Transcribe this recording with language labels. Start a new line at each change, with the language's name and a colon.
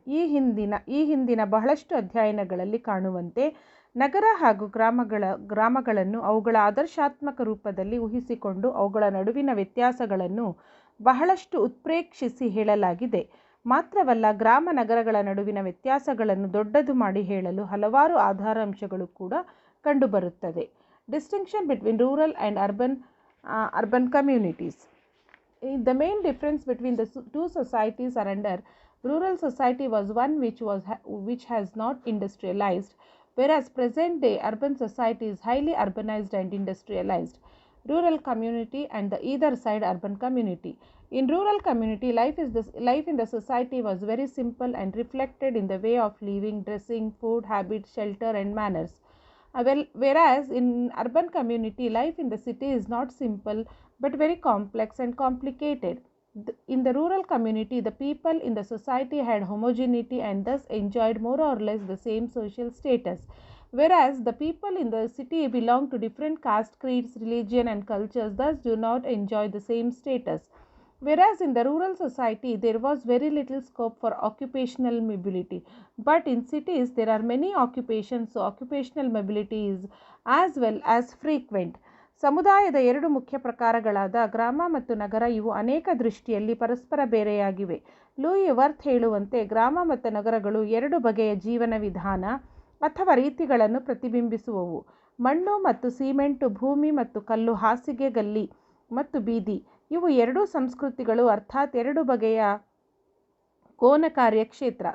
Kannada: ಈ ಹಿಂದಿನ ಬಹಳಷ್ಟು ಅಧ್ಯಯನಗಳಲ್ಲಿ ಕಾಣುವಂತೆ ನಗರ ಹಾಗೂ ಗ್ರಾಮಗಳನ್ನು ಅವುಗಳ ಆದರ್ಶಾತ್ಮಕ ರೂಪದಲ್ಲಿ ಊಹಿಸಿಕೊಂಡು ಅವುಗಳ ನಡುವಿನ ವ್ಯತ್ಯಾಸಗಳನ್ನು ಬಹಳಷ್ಟು ಉತ್ಪ್ರೇಕ್ಷಿಸಿ ಹೇಳಲಾಗಿದೆ. ಮಾತ್ರವಲ್ಲ, ಗ್ರಾಮ ನಗರಗಳ ನಡುವಿನ ವ್ಯತ್ಯಾಸಗಳನ್ನು ದೊಡ್ಡದು ಮಾಡಿ ಹೇಳಲು ಹಲವಾರು ಆಧಾರಾಂಶಗಳು ಕೂಡ ಕಂಡುಬರುತ್ತದೆ.
English: Distinction between rural and urban communities. The main difference between the two societies are under rural society was one which has not industrialized, whereas present day urban society is highly urbanized and industrialized. Rural community and the either side urban community. In rural community, life in the society was very simple and reflected in the way of living, dressing, food, habits, shelter and manners. Whereas in urban community, life in the city is not simple but very complex and complicated. In the rural community, the people in the society had homogeneity and thus enjoyed more or less the same social status, whereas the people in the city belong to different caste, creeds, religion and cultures, thus do not enjoy the same status. Whereas in the rural society, there was very little scope for occupational mobility, but in cities there are many occupations, so occupational mobility is as well as frequent.
Kannada: ಸಮುದಾಯದ ಎರಡು ಮುಖ್ಯ ಪ್ರಕಾರಗಳಾದ ಗ್ರಾಮ ಮತ್ತು ನಗರ ಇವು ಅನೇಕ ದೃಷ್ಟಿಯಲ್ಲಿ ಪರಸ್ಪರ ಬೇರೆಯಾಗಿವೆ. Louis worth ಹೇಳುವಂತೆ, ಗ್ರಾಮ ಮತ್ತು ನಗರಗಳು ಎರಡು ಬಗೆಯ ಜೀವನ ವಿಧಾನ ಅಥವಾ ರೀತಿಗಳನ್ನು ಪ್ರತಿಬಿಂಬಿಸುವವು. ಮಣ್ಣು ಮತ್ತು ಸಿಮೆಂಟು, ಭೂಮಿ ಮತ್ತು ಕಲ್ಲು, ಹಾಸಿಗೆ, ಗಲ್ಲಿ ಮತ್ತು ಬೀದಿ ಇವು ಎರಡೂ ಸಂಸ್ಕೃತಿಗಳು, ಅರ್ಥಾತ್ ಎರಡು ಬಗೆಯ ಕೋನ ಕಾರ್ಯಕ್ಷೇತ್ರ.